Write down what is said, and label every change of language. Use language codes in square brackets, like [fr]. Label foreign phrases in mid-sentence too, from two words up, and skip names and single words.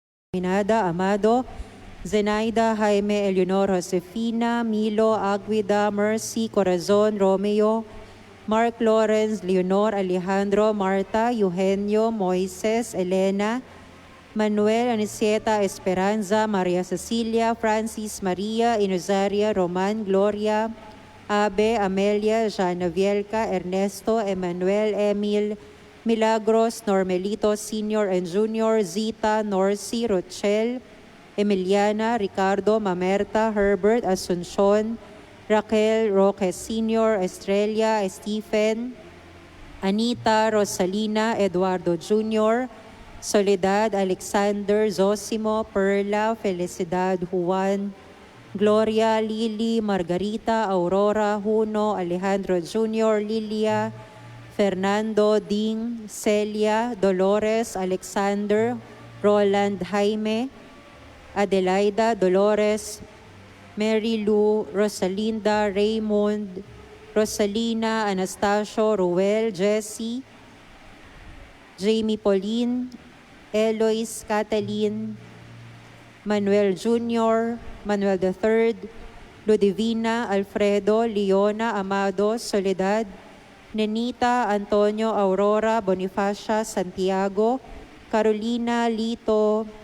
[tl] Minada Amado, Zenaida Jaime Eleonor Josefina, Milo Aguida, Mercy Corazon Romeo, Mark Lawrence, Leonor Alejandro, Marta, Eugenio, Moises, Elena, Manuel Anisieta Esperanza, Maria Cecilia, Francis Maria, Inuzaria, Roman, Gloria, Abe, Amelia, Jana Vielca, Ernesto, Emmanuel, Emil, Milagros, Normelito [en] Senior and Junior, [tl] Zita, Norcy, Rochelle, Emiliana, Ricardo, Mamerta, Herbert, Asuncion, Raquel, Roque Senior, Estrella, Stephen, Anita, Rosalina, Eduardo Jr., Soledad, Alexander, Zosimo, Perla, Felicidad, Juan, Gloria, Lily, Margarita, Aurora, Juno, Alejandro Jr., Lilia, Fernando, Ding, Celia, Dolores, Alexander, Roland, Jaime, Adelaida, Dolores, Mary Lou, Rosalinda, Raymond, Rosalina, Anastasio, Ruel, Jessie, Jamie Pauline, Eloise, Catalin, Manuel Jr., Manuel III, Ludivina, Alfredo, Leona, Amado, Soledad, Nenita, Antonio, Aurora, Bonifacia, Santiago, Carolina, Lito,